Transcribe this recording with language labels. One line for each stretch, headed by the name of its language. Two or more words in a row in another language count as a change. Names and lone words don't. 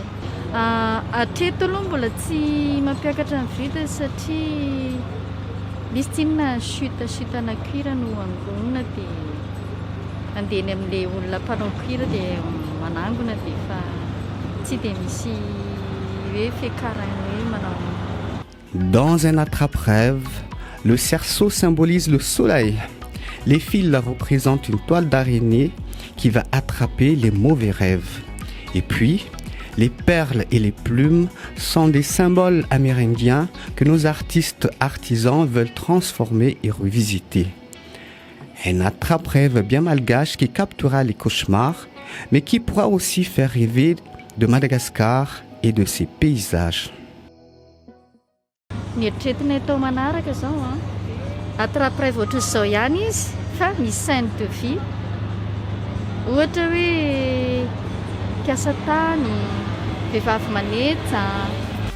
Malagasy: Hatreto aloha mbola tsy mampiakatra ny vida satria misy tsinona chute ana cuir no angonina dia andeny amin'ilay olona mpanao cuir dia manangona dia fa tsy dia misy hoe fiakarana hoe manao.
French: Dans un attrape-rêve, le cerceau symbolise le soleil. Les fils représentent une toile d'araignée qui va attraper les mauvais rêves. Et puis, les perles et les plumes sont des symboles amérindiens que nos artistes artisans veulent transformer et revisiter. Un attrape-rêve bien malgache qui captera les cauchemars, mais qui pourra aussi faire rêver de Madagascar et de ses paysages.
Malagasy: Ny eritreretina atao manaraka zao attrape-rêve ohatran'izao ihany izy fa misy
French: scène de vie.
Malagasy: Ohatra hoe mpiasa tany, vehivavy manetsa,